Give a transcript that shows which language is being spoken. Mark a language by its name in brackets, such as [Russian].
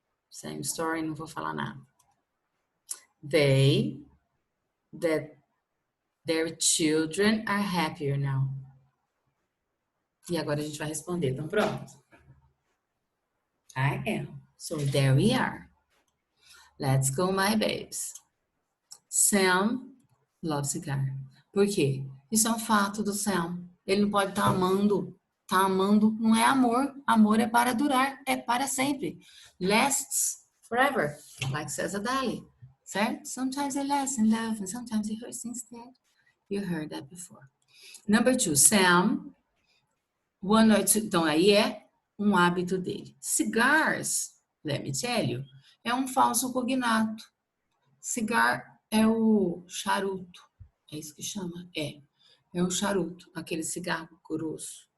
[English] Same story, [Portuguese] não vou falar nada. [English] They, that their children are happier now. [Portuguese] E agora a gente vai responder. Então, pronto. [English] I am. So there we are. Let's go, my babes. Sam loves cigar. [Portuguese] Por quê? Isso é um fato do Sam. Ele não pode estar amando. Tá amando não é amor. Amor é para durar, é para sempre. [English] Lasts forever, like says Adele. Certo? Sometimes it lasts in love and sometimes it hurts instead. You heard that before. Number 2, Sam. 1 or 2. [Portuguese] Então aí é um hábito dele. [English] Cigars, let me tell you, [Portuguese] é um falso cognato. Cigar é o charuto. É isso que chama? É o charuto, aquele cigarro grosso.